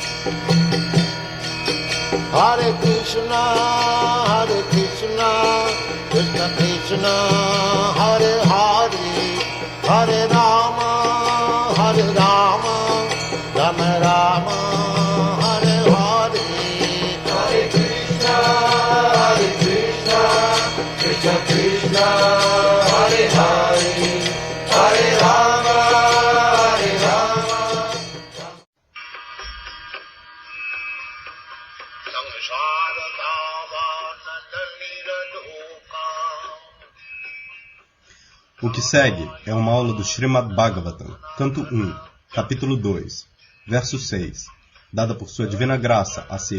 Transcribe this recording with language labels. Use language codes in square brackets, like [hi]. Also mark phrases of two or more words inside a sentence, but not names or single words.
[pt] Hare Krishna, Krishna Krishna, Hare Hare, Hare Rama, Rama Rama, Hare Hare. Hare Krishna, Krishna Krishna, Hare Hare, Hare Rama, O que segue é uma aula do Srimad Bhagavatam, canto 1, capítulo 2, verso 6, dada por sua divina graça a C.